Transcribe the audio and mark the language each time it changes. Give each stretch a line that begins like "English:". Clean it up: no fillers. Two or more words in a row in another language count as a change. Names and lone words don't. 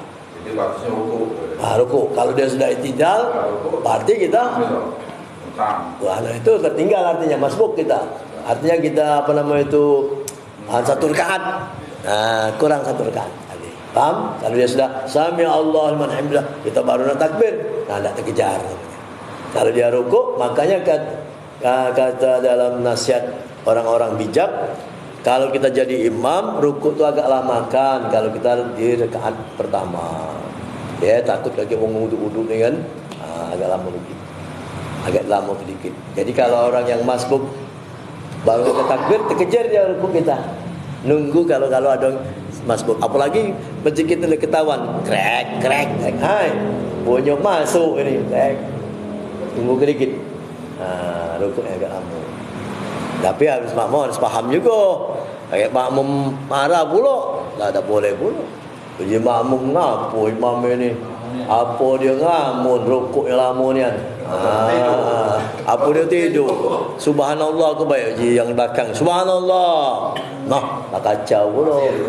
Malay: Jadi batasnya ruku. Ruku. Kalau dia sudah itidal, berarti kita itu tertinggal, artinya masbuk kita. Artinya kita apa nama itu satu rakaat. Kurang satu rakaat. Paham? Kalau dia sudah
Arabic: سمع الله لمن حمده,
Malay: kita baru nak takbir. Tak terkejar. Kalau dia ruku, makanya kata dalam nasihat orang-orang bijak, kalau kita jadi imam, ruku itu agak lamakan kalau kita di rakaat pertama. Ya, takut lagi orang wuduk-wuduk ni kan, agak lama sedikit. Agak lama sedikit. Jadi kalau orang yang masbuk baru ke takbir, terkejar dia ruku kita. Nunggu kalau ada masbuk. Apalagi begitu kita ketahuan, krek. Hai, punya masuk ini, krek. Tunggu sedikit. Ruku agak lama. Tapi habis makmum harus paham juga. Kayak makmum marah pula, tak boleh pula. Jadi makmum ngapo imam ini? Apa dia ngamun rukuk yang lama ni kan? Apa dia tidur? Subhanallah ke baik je yang belakang. Subhanallah. Nah, tak kacau pula.